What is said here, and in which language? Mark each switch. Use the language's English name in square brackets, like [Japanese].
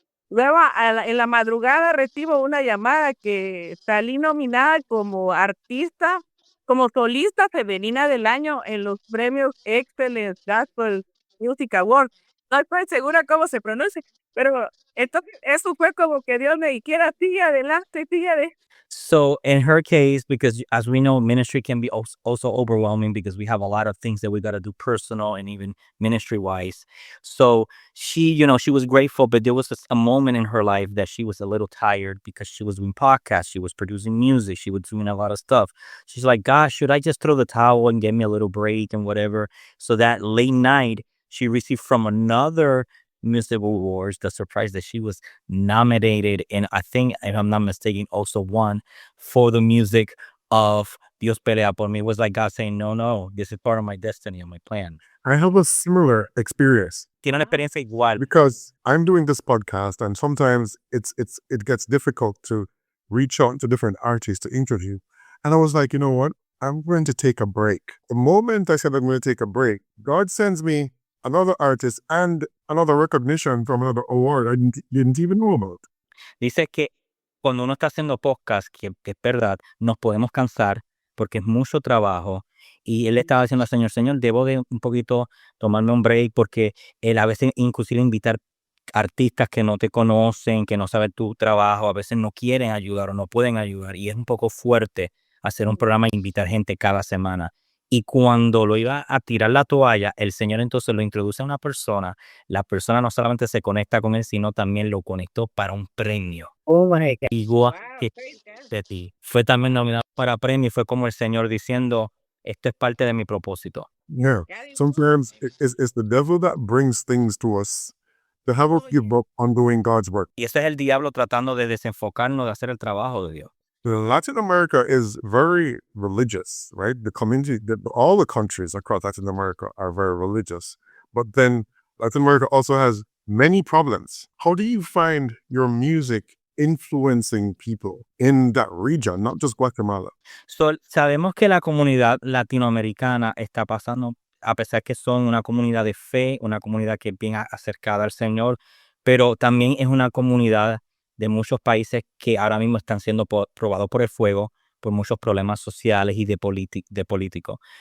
[Spanish] Luego, en la madrugada recibo una llamada que salí nominada como artista, como solista femenina del año en los premios Excellence Gospel Music Award. No estoy segura cómo se pronuncia, pero entonces eso fue como que Dios me dijera, sigue adelante, sigue adelante. [English] So in her case, because as we know, ministry can be also overwhelming because we have a lot of things that we got to do personal and even ministry wise. So she, she was grateful, but there was a moment in her life that she was a little tired because she was doing podcasts, she was producing music, she was doing a lot of stuff. She's like, gosh, should I just throw the towel and give me a little break and whatever? So that late night, she received from another music awards the surprise that she was nominated, and I think, if I'm not mistaken, also won for the music of Dios Pelea por mí. It was like God saying, no, no, this is part of my destiny and my plan. I have a similar experience [Spanish] Tiene una experiencia igual. [English] because I'm doing this podcast, and sometimes it gets difficult to reach out to different artists to interview. And I was like, you know what? I'm going to take a break. The moment I said I'm going to take a break, God sends me another artist and another recognition from another award I didn't even know about. [Spanish] Dice que cuando uno está haciendo podcast, que es verdad, nos podemos cansar porque es mucho trabajo. Y él estaba diciendo al Señor, Señor, debo de un poquito tomarme un break porque él a veces inclusive invitar artistas que no te conocen, que no saben tu trabajo, a veces no quieren ayudar o no pueden ayudar. Y es un poco fuerte hacer un programa e invitar gente cada semana. Y cuando lo iba a tirar la toalla, el Señor entonces lo introduce a una persona. La persona no solamente se conecta con él, sino también lo conectó para un premio. [English] Oh my God. [Spanish] Igual [English] Wow, [Spanish] que [English] praise God. [Spanish] de ti. Fue también nominado para premio y fue como el Señor diciendo, esto es parte de mi propósito. [English] Yeah. Sometimes it's the devil that brings things to us to have us give up on doing God's work. [Spanish] Y ese es el diablo tratando de desenfocarnos de hacer el trabajo de Dios. [English] Latin America is very religious, right? The community, all the countries across Latin America are very religious. But then Latin America also has many problems. How do you find your music influencing people in that region, not just Guatemala? [Spanish] Sabemos que la comunidad latinoamericana está pasando, a pesar que son una comunidad de fe, una comunidad que es bien acercada al Señor, pero también es una comunidad de muchos países que ahora mismo están siendo probados por el fuego, por muchos problemas sociales y de políticos.